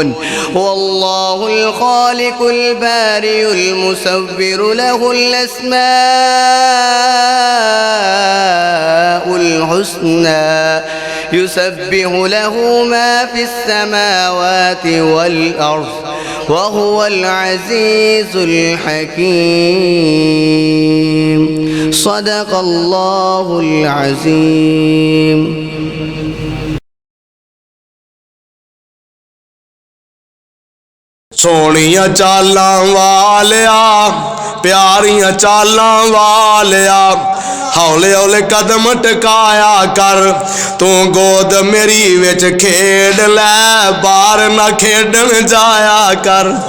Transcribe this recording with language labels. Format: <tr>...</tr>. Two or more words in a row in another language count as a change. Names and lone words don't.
<ar>والله الخالق البارئ المصور له الأسماء الحسنى يسبح له ما في السماوات والأرض وهو العزيز الحكيم. صدق الله العظيم.</ar> <pa>سونیا چالاں والیا پیاریاں چالاں والیا ہولے ہولے قدم ٹکایا کر توں گود میری وچ کھیڈ لے باہر نا کھیڈن جایا کر.</pa>